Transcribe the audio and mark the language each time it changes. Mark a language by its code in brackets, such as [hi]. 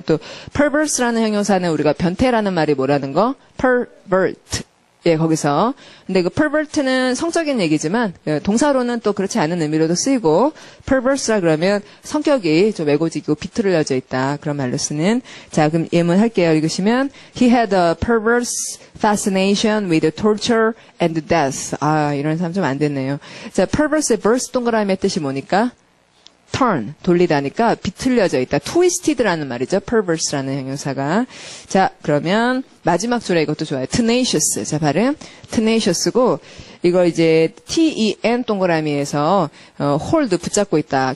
[ko] 또 perverse라는 형용사는 우리가 변태라는 말이 뭐라는 거? pervert. 예, 거기서. 근데 그 pervert는 성적인 얘기지만 동사로는 또 그렇지 않은 의미로도 쓰이고 perverse라 그러면 성격이 좀 왜고지고 비틀어져 있다. 그런 말로 쓰는. 자, 그럼 예문 할게요. 읽으시면 [en] He had a perverse fascination with torture and death. [ko] 아, 이런 사람 좀 안 됐네요. 자, perverse의 verse 동그라미의 뜻이 뭐니까? turn, 돌리다니까 비틀려져 있다. twisted라는 말이죠. perverse라는 형용사가. 자, 그러면 마지막 줄에 이것도 좋아요. tenacious. 자, 발음. tenacious고 이거 이제 ten 동그라미에서 hold 붙잡고 있다.